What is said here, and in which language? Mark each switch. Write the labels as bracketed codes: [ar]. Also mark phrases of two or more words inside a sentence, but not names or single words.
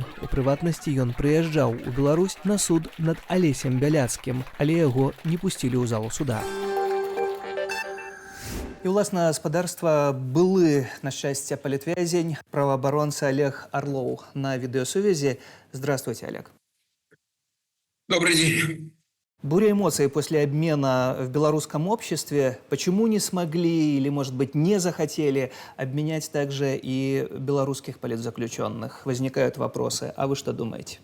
[be] У прыватнасці ён прыязджаў у Беларусь на суд над Алесем Бяляцкім, але яго не пусцілі ў залу суда. І ўласна гаспадарства былы, на шчасце, палітвязень, праваабаронца Олег Орлоў на відэасувязі. [ru] Здравствуйте, Олег. Добрый день. Буря эмоций после обмена в белорусском обществе. Почему не смогли или, может быть, не захотели обменять также и белорусских политзаключенных? Возникают вопросы. А вы что думаете?